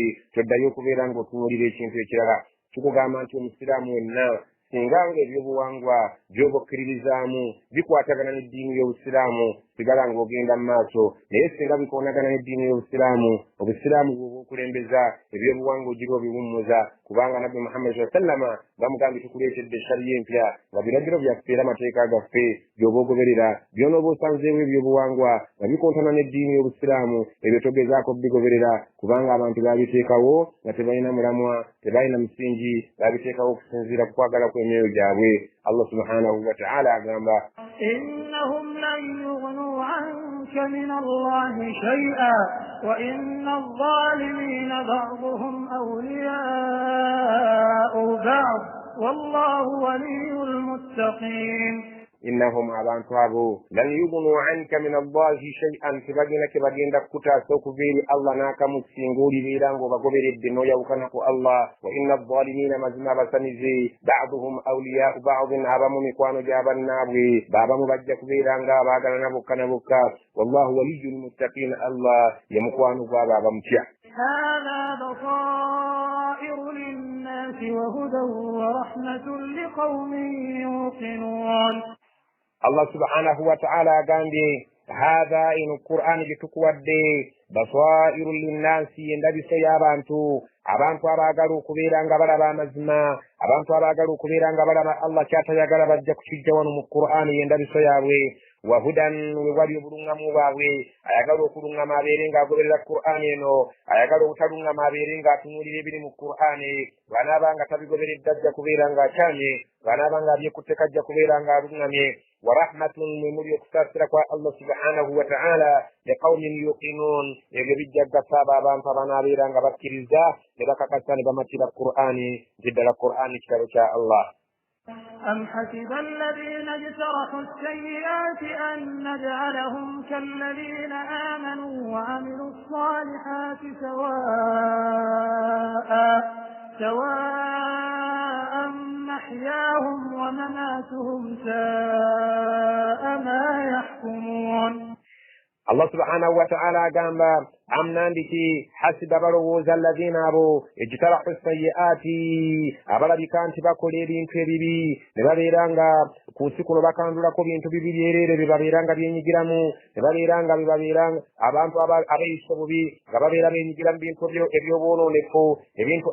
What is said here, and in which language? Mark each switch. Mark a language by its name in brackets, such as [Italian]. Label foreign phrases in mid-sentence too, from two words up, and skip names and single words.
[Ganda] Toddayo okubeera ng'otunuulira ekintu ekirala. Tukugamba nti omusiraamu wenna singa nga ebyobuwangwa by'oba okkiririzaamu bikwatagana n'eddiini y'obusiraamu, sigala ng'ogenda mu maaso. Naye singa bikoonagana n'eddiini y'obusiraamu, obusiraamu bw'oba okulembeza, ebyobuwangwa ogira obiwummuza. Kubanga nabbi Muhammad [Arabic] صلى الله عليه وسلم [Ganda] bamugambye tukuleetedde eshariya empya nga biragiro byaffe era amateeka gaffe by'oba ogoberera. By'onooba osanzeewo ebyobuwangwa nga bikontana n'eddiini y'obusiraamu, ebyo togezaako bigoberera, kubanga abantu baabiteekawo nga tebalina mulamwa, tebalina musingi, baabiteekawo okusinziira ku kwagala kw'emyoyo gyabwe. [Arabic] الله سبحانه وتعالى agamba إنهم لن يغنوا عنك من الله شيئا وإن الظالمين بعضهم أولياء بعض والله ولي المتقين. [Ganda] Innahum, abantu abo, [Arabic] لن يغنوا عنك من الله شيئا, [Ganda] tebagenda kukutaasa okuva eri Allah n'akamu singa ng'obagoberedde n'oyawukana ku Allah. [Arabic] وإن الظالمين, [Ganda] mazima abasanize, [Arabic] بعضهم أولياء بعض, [Ganda] abamu mikwano gy'abannaabwe, baabamu bajja kubeera nga abaagalana bokka na bokka. [Arabic] والله ولي المتقين, [Ganda] Allah ye mukwano gw'abo abamutya. [Arabic] هذا بصائر للناس وهدى ورحمة لقوم يوقنون. [Ganda] Allah [Arabic] سبحانه وتعالى [Ganda] agambye hadha ino Qur'an gitukuwadde [Arabic] بصائر للناس, [Ganda] endabiso y'abantu, abantu abaagala okubeera nga balaba amazima, abantu abaagala okubeera nga balaba Allah kyatayagala bajja kukijja wano mu Qur'an y'endabiso yaabwe. Wahudan, we wali obulungamu bwabwe, ayagala okulungama abeere ng'agoberera Qur'an eno, ayagala obutalungama abeere ng'atunuulira ebiri mu Qur'an. Bw'anaaba nga tabigoberedde ajja kubeera ng'akyamye, bw'anaaba nga abyekutte kajja kubeera ng'alungamye. [Arabic] ورحمة, [Ganda] mwe muli okusaasira kwa Allah [Arabic] سبحانه وتعالى لقوم يوقنون, [Ganda] ebyo bijja gasaaba abantu abanaabeera nga bakkiriza ne bakakasa ne bamatira Qur'ani, nti ddala Qur'ani kitabo kya Allah. [Arabic] أم حسب الذين اجترحوا السيئات أن نجعلهم كالذين آمنوا وعملوا الصالحات سواء محياهم ومماتهم ساء ما يحكمون. [Ganda] Allah [Arabic] سبحانه وتعالى [Ganda] agamba amnandiki hasiba balowooza alladhina abo [Arabic] اجترحوا السيئات [Ganda] abalabika nti bakola ebintu ebibi ne babeera nga ku nsi kuno bakandulako bintu bibiri ereere bye babeera nga byenyigiramu ne babeera nga bebabeera abantu abeeyisa obubi nga babeera beenyigira mu bintu ebyobwonoonefu ebintu